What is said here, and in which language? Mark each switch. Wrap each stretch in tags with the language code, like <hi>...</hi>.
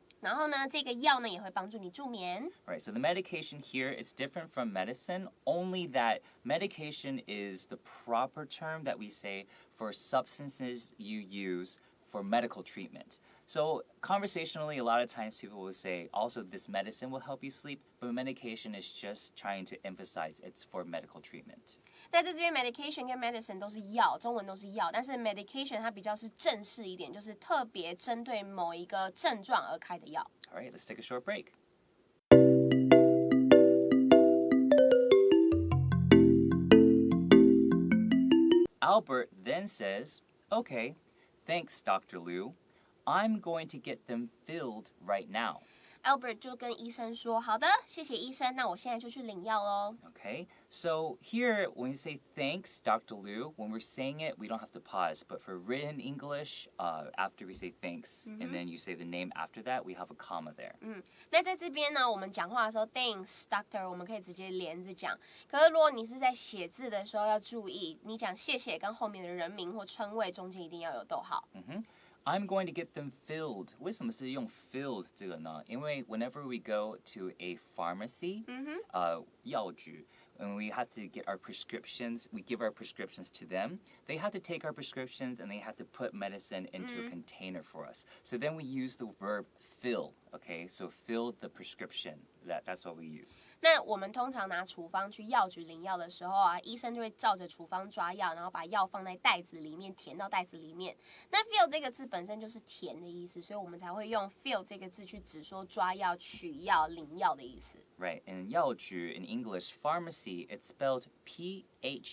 <zh>然后呢，这个药呢也会帮助你助眠。</zh> <en>Right, so the medication here is different from medicine, only that medication is the proper term that we say for substances you use for medical treatment. So conversationally, a lot of times people will say, also this medicine will help you sleep, but medication is just trying to emphasize it's for medical treatment.</en> <zh>那在这边 medication 跟 medicine 都是药，中文都是药，但是 medication 它比较是正式一点，就是特别针对某一个症状而开的药。</zh> <en>All right, let's take a short break. Albert then says, okay, thanks, Dr. Liu. I'm going to get them filled right now.</en> <zh>Albert 就跟医生说：“好的，谢谢医生，那我现在就去领药喽。”</zh> <en>Okay, so here when we say thanks, Dr. Liu, when we're saying it, we don't have to pause. But for written English, after we say thanks, and then you say the name after that, we have a comma there.</en> <zh>那在这边呢，我们讲话的时候 ，</zh> <en>Thanks, Doctor，</en> <zh>我们可以直接连着讲。可是如果你是在写字的时候，要注意，你讲谢谢跟后面的人名或称谓中间一定要有逗号。</zh> <en>I'm going to get them filled.</en> <zh>为什么是用 filled 这个呢？</zh> <en>因为 whenever we go to a pharmacy, 药局, and we have to get our prescriptions, we give our prescriptions to them. They have to take our prescriptions and they have to put medicine into a container for us. So then we use the verb fill, okay? So fill the prescription. That's what we use.</en> <zh>那我们通常拿处方去药局领药的时候啊，医生就会照着处方抓药，然后把药放在袋子里面，填到袋子里面。那 fill 这个字本身就是填的意思，所以我们才会用 fill 这个字去指说抓药、取药、领药的意思。</zh> <en>Right, and 药局 in English, pharmacy, it's spelled P-H-A-R-M-A-C-Y.</en>